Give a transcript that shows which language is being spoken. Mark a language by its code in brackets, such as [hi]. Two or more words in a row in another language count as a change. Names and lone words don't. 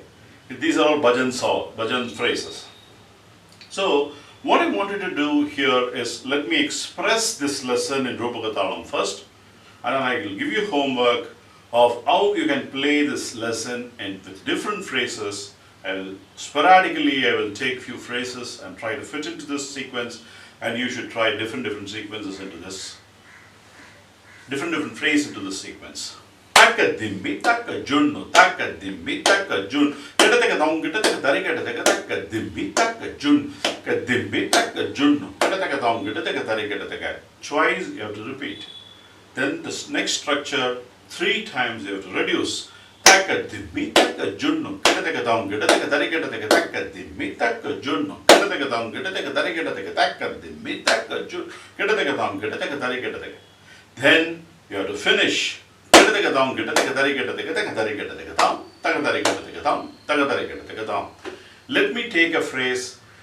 [en] These are all bhajan phrases. So what I wanted to do here is, let me express this lesson in Rupaka Thalam first, and then I will give you homework of how you can play this lesson and with different phrases. Sporadically I will take few phrases and try to fit into this sequence, and you should try different sequences into this, different phrase into this sequence. Taka dhimi taka jhonu taka dhimi taka jhonu gita taka dong gita taka dari gita taka taka dhimi taka jhonu ka dhimi taka jhonu gita taka dong gita taka dari gita taka. Twice you have to repeat. Then this next structure 3 times you have to reduce. Taka dhimi taka jhonu gita taka dong gita taka dari gita taka taka dhimi taka jhonu gita taka dong gita taka dari gita taka taka dhimi taka jhonu gita taka dong gita taka dari gita taka. Then you have to finish. Let me take a phrase.